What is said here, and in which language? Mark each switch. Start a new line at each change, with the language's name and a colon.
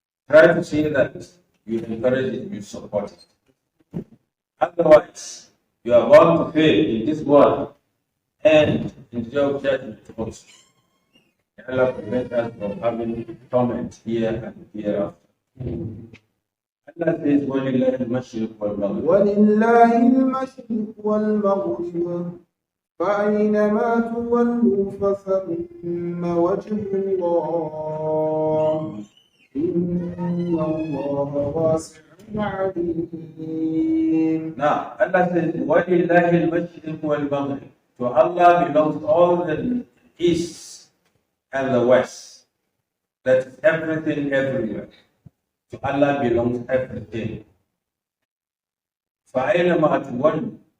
English: Try to say that you encourage it, you support it. Otherwise, You are bound to fail in this world and in the day of judgment also. Allah prevent us from having torment here and hereafter. Allah says,
Arabic: وَلِلَّهِ الْمَشْرِقُ وَالْمَغْرِبُ ولله المشرق والمغرب فأينما تولوا فثم وجه الله إن الله واسع عليم.
English: Now, Allah says,
Arabic: وَلِلَّهِ الْمَشْرِقُ وَالْمَغْرِبُ.
English: To Allah belongs all the east and the west. That is everything everywhere. To Allah belongs everything.
Arabic: فَأَيْنَمَا تُوَلُّوا.